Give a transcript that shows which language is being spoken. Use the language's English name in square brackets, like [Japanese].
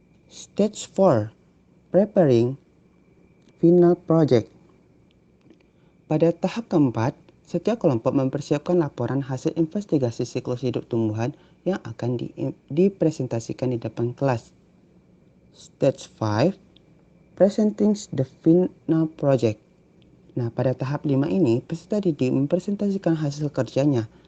[English] Stage 4. Preparing Final Project. [Indonesian] Pada tahap keempat, setiap kelompok mempersiapkan laporan hasil investigasi siklus hidup tumbuhan yang akan dipresentasikan di depan kelas. [English] Stage 5, Presenting the Final Project. [Indonesian] Nah, pada tahap 5 ini, peserta didik mempresentasikan hasil kerjanya.